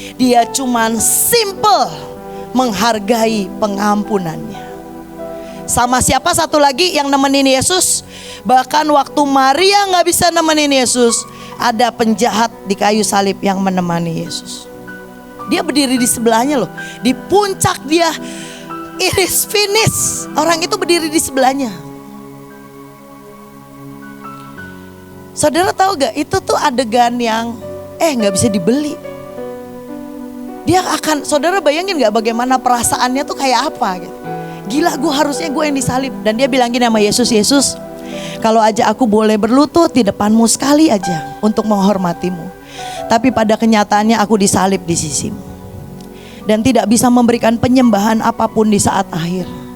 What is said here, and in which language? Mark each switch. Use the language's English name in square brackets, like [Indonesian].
[Indonesian] Dia cuman simple menghargai pengampunannya. Sama siapa satu lagi yang nemenin Yesus? Bahkan waktu Maria gak bisa nemenin Yesus, ada penjahat di kayu salib yang menemani Yesus. Dia berdiri di sebelahnya loh. Di puncak dia, [English] it is finished. [Indonesian] Orang itu berdiri di sebelahnya. Saudara tahu gak, itu tuh adegan yang gak bisa dibeli. Dia akan, saudara bayangin gak bagaimana perasaannya tuh kayak apa gitu. Gila, harusnya gue yang disalib. Dan dia bilang gini sama Yesus, Yesus, kalau aja aku boleh berlutut di depanmu sekali aja untuk menghormatimu, tapi pada kenyataannya aku disalib di sisimu dan tidak bisa memberikan penyembahan apapun di saat akhir.